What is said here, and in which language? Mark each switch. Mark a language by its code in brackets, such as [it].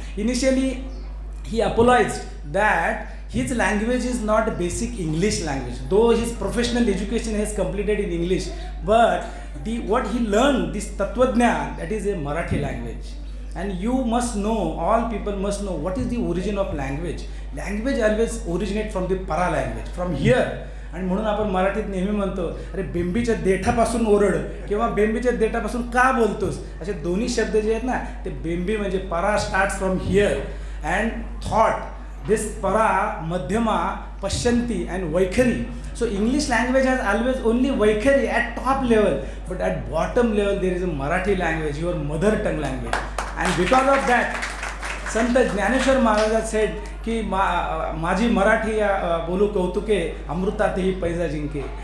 [en] Initially, he apologized that his language is not basic English language, though his professional education has completed in English, but what he learned, this Tattvajnana, that is a Marathi language. And you must know, all people must know, what is the origin of language. Language always originate from the para language, from here. [mr] आणि म्हणून आपण मराठीत नेहमी म्हणतो, अरे बेंबीच्या देठापासून ओरड किंवा बेंबीच्या देठापासून का बोलतोस, असे दोन्ही शब्द जे आहेत ना, ते बेंबी म्हणजे [en] para starts from here, and thought, this para, madhyama, pashyanti and vaikhari. So English language has always only vaikhari at top level, but at bottom level there is a Marathi language, your mother tongue language. And because of that, Sant Jnaneshwar Maharaj said [mr] की माझी मराठी बोलू कौतुके अमृतातही पैजा जिंके.